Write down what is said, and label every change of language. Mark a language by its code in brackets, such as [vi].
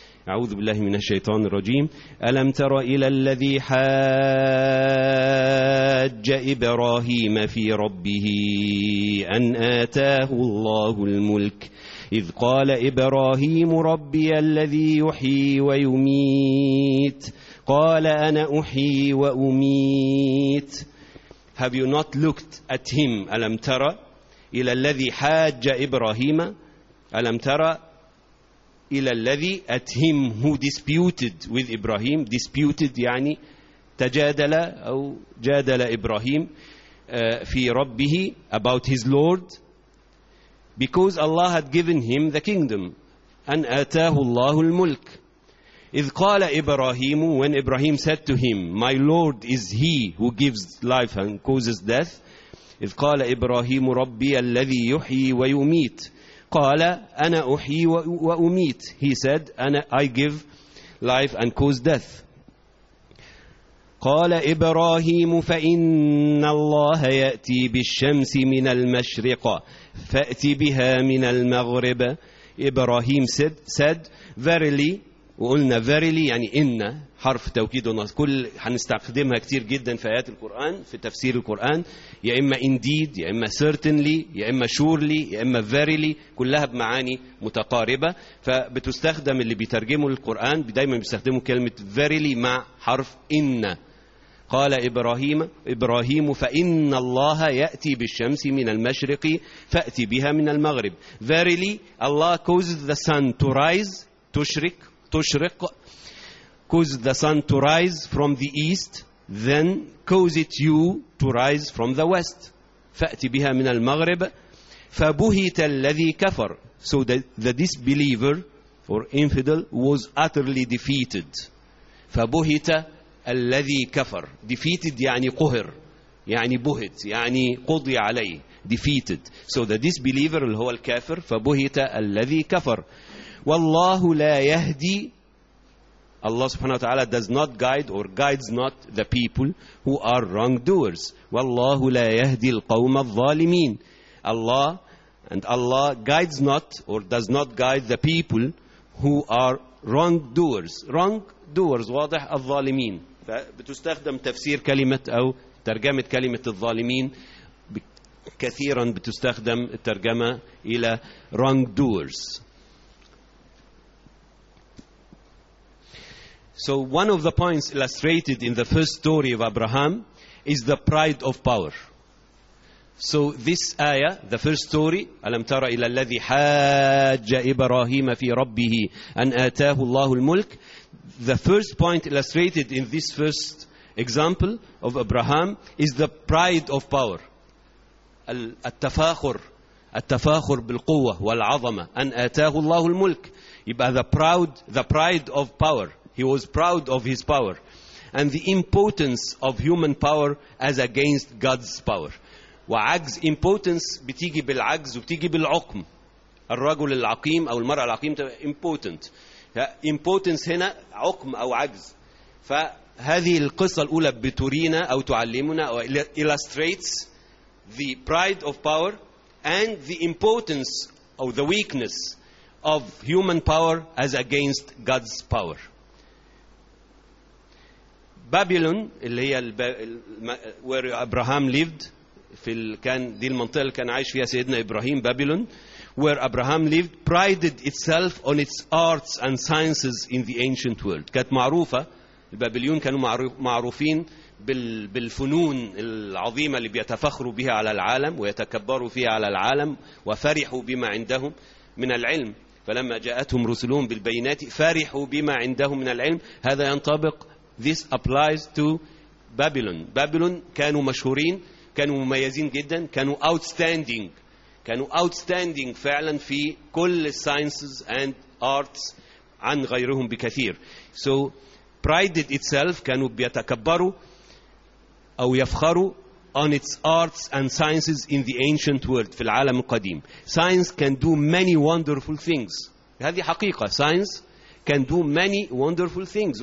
[ar] أعوذ بالله من الشيطان الرجيم. ألم تر إلى الذي حاج إبراهيم في ربه أن آتاه الله الملك إذ قال إبراهيم ربي الذي يحيي ويميت قال أنا أحيي وأميت. [en] Have you not looked at him, [ar] ألم ترى إلى الذي حاج إبراهيم, ألم ترى إلى الذي [en] at him who disputed with Ibrahim, disputed [ar] يعني تجادل أو جادل إبراهيم في ربه [en] about his Lord, because Allah had given him the kingdom, [ar] أن آتاه الله الملك. إذ قال إبراهيم, [en] when Ibrahim said to him, My Lord is he who gives life and causes death, [ar] إذ قال إبراهيم ربي الذي يحيي ويميت قال أنا أحيي وأميت. [en] He said, I give life and cause death. [ar] قال إبراهيم فإن الله يأتي بالشمس من المشرق فأتي بها من المغرب. إبراهيم said, verily, وقلنا verily يعني إن, حرف توكيد ونصب كل هنستخدمها كتير جدا في آيات القرآن في تفسير القرآن, يا إما indeed, يا إما certainly, يا إما surely, يا إما verily, كلها بمعاني متقاربة. فبتستخدم اللي بيترجموا القرآن دايما بيستخدموا كلمة verily مع حرف إن. قال إبراهيم فإن الله يأتي بالشمس من المشرق فأتي بها من المغرب. [en] verily Allah causes the sun to rise, تشرق, cause the sun to rise from the east, then cause it you to rise from the west. [ar] فأتي بها من المغرب. فبهت الذي كفر. [en] So the disbeliever or infidel was utterly defeated. [ar] فبهت الذي كفر. Defeated يعني قهر, يعني بهت, يعني قضي عليه. [en] Defeated. So the disbeliever [ar] اللي هو الكافر, فبهت الذي كفر. والله لا يهدي, [en] Allah subhanahu wa ta'ala does not guide or guides not the people who are wrongdoers. [ar] والله لا يهدي القوم الظالمين. [en] Allah guides not or does not guide the people who are wrongdoers. [ar] Wrongdoers, واضح, الظالمين. فبتستخدم تفسير كلمة أو ترجمة كلمة الظالمين كثيرا, بتستخدم الترجمة إلى wrongdoers. [en] So one of the points illustrated in the first story of Abraham is the pride of power. So this ayah, the first story, [ar] أَلَمْ تَرَ إِلَى الَّذِي حَاجَّ إِبْرَاهِيمَ فِي رَبِّهِ أَنْ آتَاهُ اللَّهُ الْمُلْكِ, [en] the first point illustrated in this first example of Abraham is the pride of power. [ar] التفاخر بالقوة والعظمة, أن آتاه الله الملك. [en] يبقى the pride of power. He was proud of his power and the importance of human power as against God's power. [ar] وعجز, importance بتيجي بالعجز وبتيجي بالعقم. الرجل العقيم أو المرأة العقيمة important. Importance هنا عقم أو عجز. فهذه القصة الأولى بتورينا أو تعلمنا أو [en] illustrates the pride of power and the importance or the weakness of human power as against God's power. [ar] بابلون اللي هي [en] where Abraham lived, [ar] كان دي المنطقة اللي كان عايش فيها سيدنا إبراهيم. [en] بابلون where Abraham lived prided itself on its arts and sciences in the ancient world. [ar] كانت معروفة, البابليون كانوا معروفين بالفنون العظيمة اللي بيتفخروا بها على العالم ويتكبروا فيها على العالم وفرحوا بما عندهم من العلم. فلما جاءتهم رسلهم بالبينات فرحوا بما عندهم من العلم. هذا ينطبق, [en] this applies to Babylon. Babylon [ar] كانوا مشهورين كانوا مميزين جدا, كانوا outstanding, كانوا outstanding فعلا في كل [en] sciences and arts [ar] عن غيرهم بكثير. [en] So prided itself, [ar] كانوا بيتكبروا أو يفخروا [en] on its arts and sciences in the ancient world, [ar] في العالم القديم. [en] Science can do many wonderful things. [ar] هذه حقيقة. [en] Science can do many wonderful things.